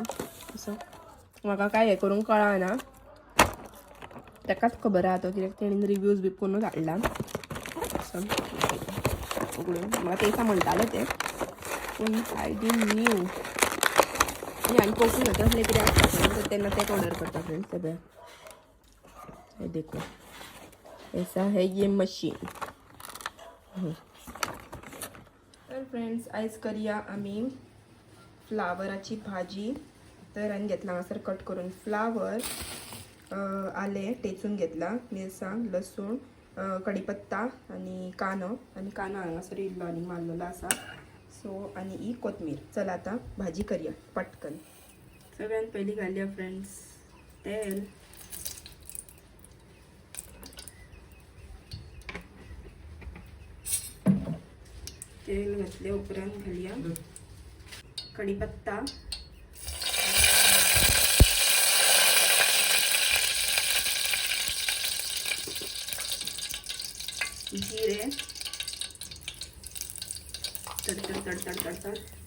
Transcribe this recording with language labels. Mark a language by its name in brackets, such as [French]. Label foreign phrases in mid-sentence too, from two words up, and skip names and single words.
[Konkani] असो म्हाका काय हें करूंक कळना, तेकाच खबर आहा तो, कित्याक तेणीन रिव्यूज बी करूनच हाडला. म्हाका तेसा म्हणटाले ते, पूण [English] I didn't know. [Konkani] आणि पोकून होतं असले कितें आसता तेन्ना तेच ऑर्डर करता फ्रेंड्स. ते हे [Hindi] देखो, ऐसा है ये मशीन. [Konkani] तर फ्रेंड्स, आयज करूया आमी फ्लावराची भाजी. तर हांवें घेतला हांगासर कट करून फ्लावर, आलें टेचून घेतला, मिरसांग, लसूण, कढीपत्ता आनी कांदो हांगासर इल्लो आनी मारलेलो आसा. सो आनी ही कोथमीर. चला आतां भाजी करूया पटकन. सगळ्यान पयलीं घालया फ्रेंड्स तेल. तेल घातले उपरांत घालया कढीपत्ता, जिरे, तडतड तडतड तडतड,